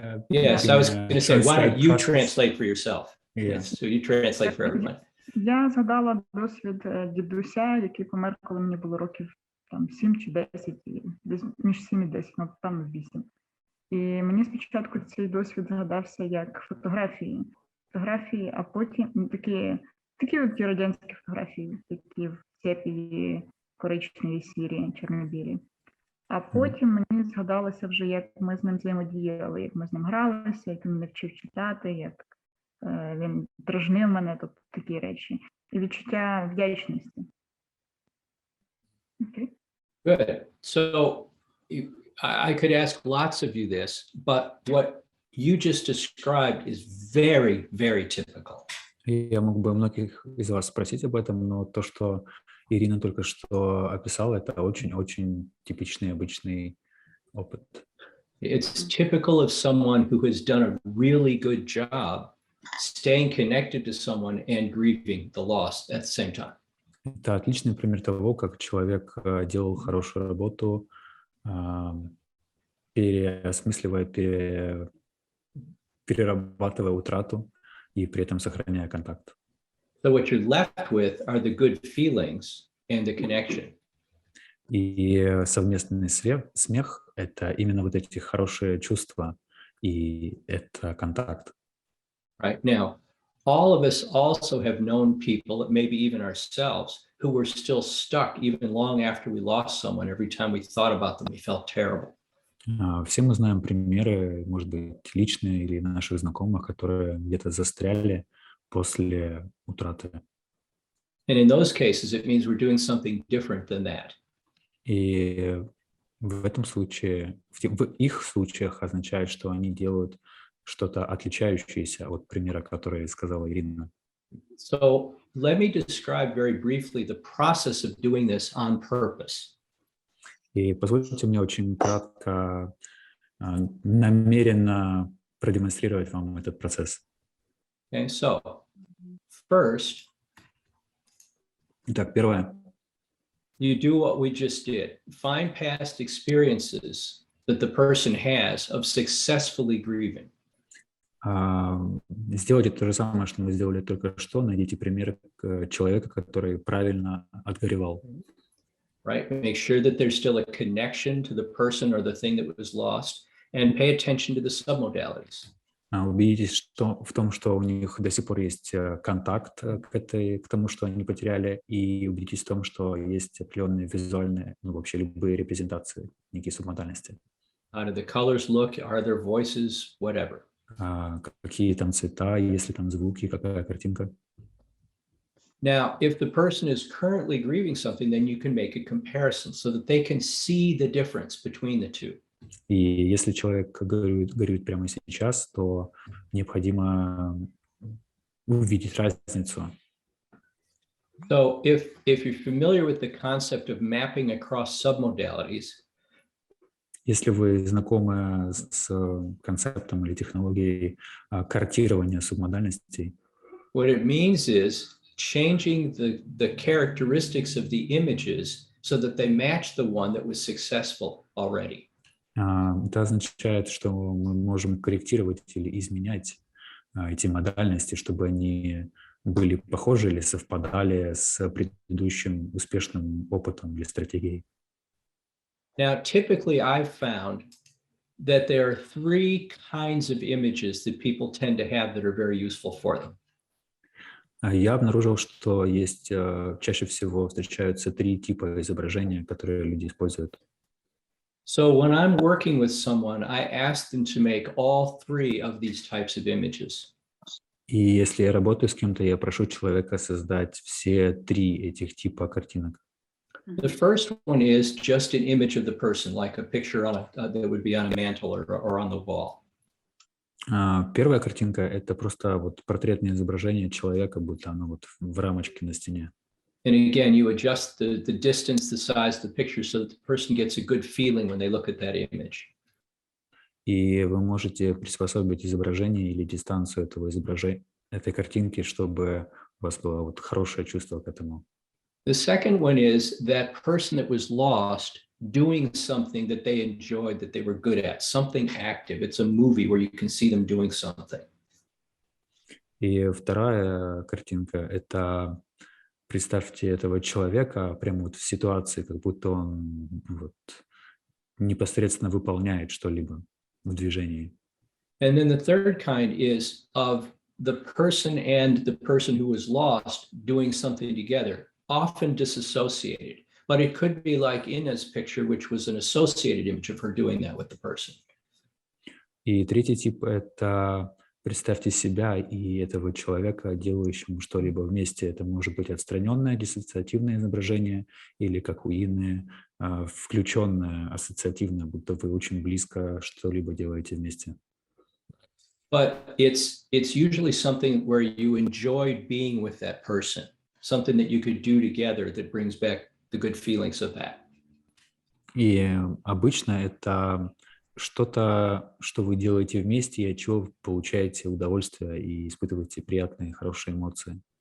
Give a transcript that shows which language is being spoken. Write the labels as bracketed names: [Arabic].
[English] Yes, I was going to say, why don't you translate translate for yourself? Yeah. Yes, so you translate for everyone. [Ukrainian] Я згадала досвід дідуся, який помер, коли мені було років там 7 чи 10, десь між 7 і 10, ну там 8. І мені спочатку цей досвід згадався як фотографії, а потім такі от ті радянські фотографії, такі в сепії, коричневі, сірі, чорно-білі. А потім мені згадалося вже, як ми з ним взаємодіяли, як ми з ним гралися, як він мене вчив читати, як він дражнив мене, тобто такі речі. І відчуття вдячності. [English] Okay. Good. So I could ask lots of you this, but what you just described is very, very typical. [Russian] Я мог бы многих из вас спросить об этом, но то, что Ирина только что описала, это очень-очень типичный, обычный опыт. [English] It's typical of someone who has done a really good job staying connected to someone and grieving the loss at the same time. [Russian] Это отличный пример того, как человек делал хорошую работу, переосмысливая, перерабатывая утрату и при этом сохраняя контакт. [English] So what you're left with are the good feelings and the connection. [Russian] И совместный смех — это именно вот эти хорошие чувства, и это контакт. [English] Right now, all of us also have known people, maybe even ourselves, who were still stuck even long after we lost someone. Every time we thought about them, we felt terrible. [Russian] Все мы знаем примеры, может быть, личные или наших знакомых, которые где-то застряли после утраты. [English] And in those cases, it means we're doing something different than that. [Russian] И в этом случае, в их случаях означает, что они делают что-то отличающееся от примера, который сказала Ирина. [English] So let me describe very briefly the process of doing this on purpose. [Russian] И позвольте мне очень кратко, намеренно продемонстрировать вам этот процесс. [English] Okay, so first, [Russian] Итак, первое. [English] you do what we just did. Find past experiences that the person has of successfully grieving. [Russian] Сделайте то же самое, что мы сделали только что. Найдите примеры человека, который правильно отгоревал. [English] Right? Make sure that there's still a connection to the person or the thing that was lost, and pay attention to the submodalities. [Russian] Убедитесь в том, что у них до сих пор есть контакт к тому, что они потеряли, и убедитесь в том, что есть определенные визуальные, вообще любые репрезентации, некие субмодальности. [English] How do the colors look? Are there voices? Whatever. [Russian] Какие там цвета, есть ли там звуки, какая картинка. [English] Now, if the person is currently grieving something, then you can make a comparison so that they can see the difference between the two. [Russian] И если человек горюет прямо сейчас, то необходимо увидеть разницу. [English] So if you're familiar with the concept of mapping across submodalities, [Russian] Если вы знакомы с концептом или технологией картирования субмодальностей, [English] what it means is changing the characteristics of the images so that they match the one that was successful already. [Russian] это означает, что мы можем корректировать или изменять эти модальности, чтобы они были похожи или совпадали с предыдущим успешным опытом или стратегией. [English] Now, typically I've found that there are three kinds of images that people tend to have that are very useful for them. [Russian] Я обнаружил, что есть чаще всего встречаются три типа изображения, которые люди используют. [English] So when I'm working with someone, I ask them to make all three of these types of images. [Russian] И если я работаю с кем-то, я прошу человека создать все три этих типа картинок. [English] The first one is just an image of the person, like a picture on that would be on a mantle or on the wall. [Russian] Первая картинка — это просто вот портретное изображение человека, будто оно вот в рамочке на стене. [English] And again, you adjust the distance, the size of the picture so that the person gets a good feeling when they look at that image. [Russian] И вы можете приспособить изображение или дистанцию этого изображения, этой картинки, чтобы у вас было вот хорошее чувство к этому. [English] The second one is that person that was lost doing something that they enjoyed, that they were good at, something active. It's a movie where you can see them doing something. [Russian] И вторая картинка — это представьте этого человека прямо вот в ситуации, как будто он вот непосредственно выполняет что-либо в движении. [English] And then the third kind is of the person and the person who was lost doing something together, often disassociated. But it could be like Ina's picture, which was an associated image of her doing that with the person. [Russian] И третий тип — это представьте себя и этого человека, делающему что-либо вместе. Это может быть отстраненное диссоциативное изображение или, как у Инны, включенное ассоциативное, будто вы очень близко что-либо делаете вместе. [English] But it's usually something where you enjoyed being with that person, something that you could do together that brings back the good feelings of that. [Russian] И обычно это что-то, что вы делаете вместе, и от чего вы получаете удовольствие и испытываете приятные, хорошие эмоции.